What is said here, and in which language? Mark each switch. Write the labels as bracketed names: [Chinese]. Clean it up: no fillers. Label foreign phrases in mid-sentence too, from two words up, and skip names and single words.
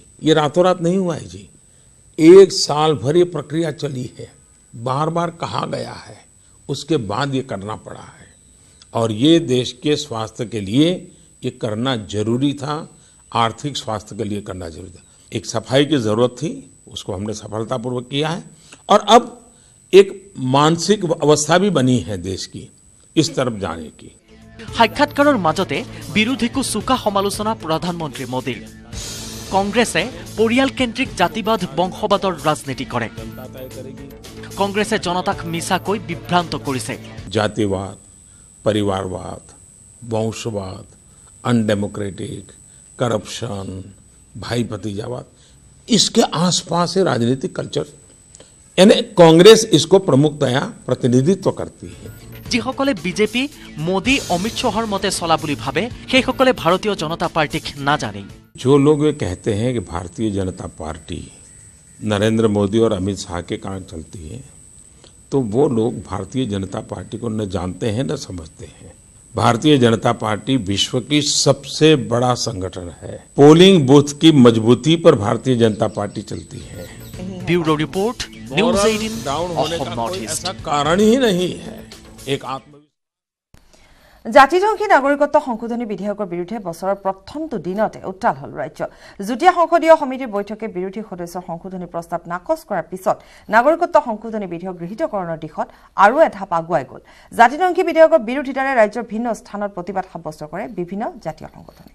[Hindi] ये रातों रात नहीं हुआ है जी। 1 साल भर ये प्रक्रिया चली है, बार बार कहा गया है, उसके बाद ये करना पड़ा है और ये देश के स्वास्थ्य के लिए ये करना जरूरी था, आर्थिक स्वास्थ्य के लिए करना जरूरी था। एक सफाई की जरूरत थी, उसको हमने सफलतापूर्वक किया है और अब एक मानसिक अवस्था भी बनी है देश की इस तरफ जाने की। [Assamese] সাক্ষাৎকাৰৰ মাজতে বিৰোধীকো চুকা সমালোচনা প্ৰধানমন্ত্ৰী মোদীৰ। কংগ্ৰেছে পৰিয়ালকেন্দ্ৰিক জাতিবাদ বংশবাদৰ ৰাজনীতি কৰে। কংগ্ৰেছে জনতাক মিছাকৈ বিভ্ৰান্ত কৰিছে। [Hindi] जातिवाद, परिवारवाद, वंशवाद, अनडेमोक्रेटिक, करप्शन, भाई भतीजावाद, इसके आसपास से राजनीतिक कल्चर यानी कांग्रेस इसको प्रमुखतया प्रतिनिधित्व करती है। [Assamese] যিসকলে বিজেপি মোদী অমিত শাহৰ মতে চলা বুলি ভাবে সেইসকলে ভাৰতীয় জনতা পাৰ্টিক নাজানে। [Hindi] जो लोग ये कहते हैं कि भारतीय जनता पार्टी नरेंद्र मोदी और अमित शाह के कारण चलती है, तो वो लोग भारतीय जनता पार्टी को न जानते हैं न समझते हैं। भारतीय जनता पार्टी विश्व की सबसे बड़ा संगठन है। पोलिंग बूथ की मजबूती पर भारतीय जनता पार्टी चलती है। [English] bureau report, [Hindi] न्यूज़ 18 डाउन होने का नॉर्थ कोई ईस्ट। ऐसा कारण ही नहीं है। एक [Assamese] জাতিধ্বংসী নাগৰিকত্ব সংশোধনী বিধেয়কৰ বিৰুদ্ধে বছৰৰ প্ৰথমটো দিনতে উত্তাল হ'ল ৰাজ্য। যুটীয়া সংসদীয় সমিতিৰ বৈঠকে বিৰোধী সদস্যৰ সংশোধনী প্ৰস্তাৱ নাকচ কৰাৰ পিছত নাগৰিকত্ব সংশোধনী বিধেয়ক গৃহীতকৰণৰ দিশত আৰু এধাপ আগুৱাই গ'ল। জাতিধ্বংসী বিধেয়কৰ বিৰোধিতাৰে ৰাজ্যৰ ভিন্ন স্থানত প্ৰতিবাদ সাব্যস্ত কৰে বিভিন্ন জাতীয় সংগঠনে।